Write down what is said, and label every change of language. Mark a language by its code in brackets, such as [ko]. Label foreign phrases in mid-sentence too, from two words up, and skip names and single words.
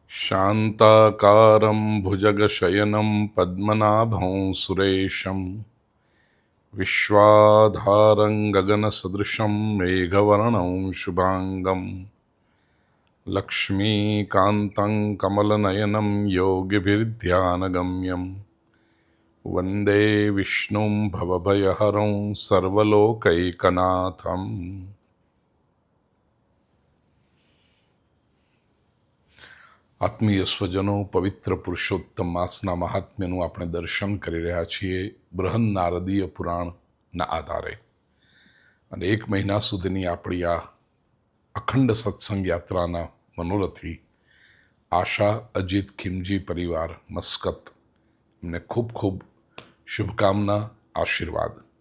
[sa] शान्ताकारं भुजगशयनं पद्मनाभं सुरेशं विश्वाधारं गगनसदृशं मेघवर्णं शुभाङ्गं लक्ष्मीकान्तं कमलनयनं योगिभिर्ध्यानगम्यं वन्दे विष्णुं भवभयहरं सर्वलोकैकनाथम्। [gu] આત્મીય સ્વજનો, પવિત્ર પુરુષોત્તમ માસના મહાત્મ્યનું આપણે દર્શન કરી રહ્યા છીએ બૃહન નારદીય પુરાણના આધારે. અને 1 મહિના સુધીની આપણી આ અખંડ સત્સંગ યાત્રાના મનોરથી આશા અજીત ખીમજી પરિવાર મસ્કત, એમને ખૂબ ખૂબ શુભકામના, આશીર્વાદ.